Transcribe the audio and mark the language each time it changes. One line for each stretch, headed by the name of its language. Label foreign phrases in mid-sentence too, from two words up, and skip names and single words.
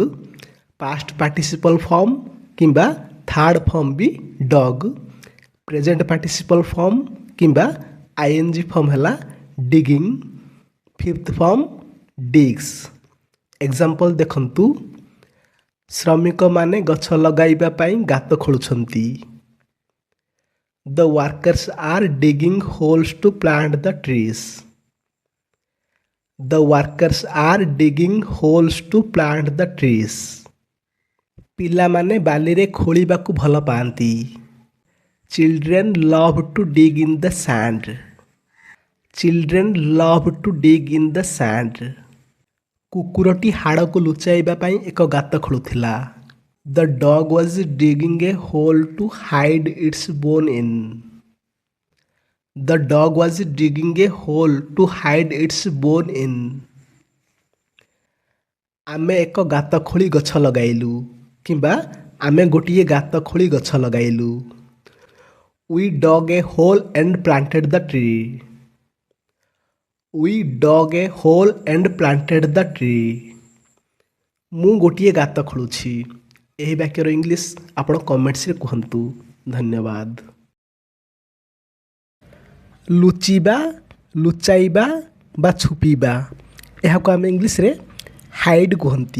English: past participle form କିମ୍ବା third form ବି ଡଗ୍. present participle form କିମ୍ବା ING form ହେଲା ଡିଗିଂ. fifth form digs. ଏକ୍ଜାମ୍ପଲ୍ ଦେଖନ୍ତୁ.
Odia: ଶ୍ରମିକମାନେ ଗଛ ଲଗାଇବା ପାଇଁ ଗାତ ଖୋଳୁଛନ୍ତି.
English: The workers are digging holes to plant the trees. The workers are digging holes to plant the trees.
Odia: ପିଲାମାନେ ବାଲିରେ ଖୋଳିବାକୁ ଭଲ ପାଆନ୍ତି.
English: Children love to dig in the sand. Children love to dig in the sand.
Odia: କୁକୁରଟି ହାଡ଼କୁ ଲୁଚାଇବା ପାଇଁ ଏକ ଗାତ ଖୋଳୁଥିଲା.
English: The dog was digging a hole to hide its bone in. The dog was digging a hole to hide its bone in.
Odia: ଆମେ ଏକ ଗାତ ଖୋଳି ଗଛ ଲଗାଇଲୁ କିମ୍ବା ଆମେ ଗୋଟିଏ ଗାତ ଖୋଳି ଗଛ ଲଗାଇଲୁ.
English: We dug a hole and planted the tree. We dug a hole and planted the tree.
Odia: ମୁଁ ଗୋଟିଏ ଗାତ ଖୋଳୁଛି. ଏହି ବାକ୍ୟର ଇଂଲିଶ ଆପଣ କମେଣ୍ଟସରେ କୁହନ୍ତୁ. ଧନ୍ୟବାଦ. ଲୁଚିବା, ଲୁଚାଇବା ବା ଛୁପିବା, ଏହାକୁ ଆମେ ଇଂଲିଶରେ ହାଇଡ୍ କୁହନ୍ତି.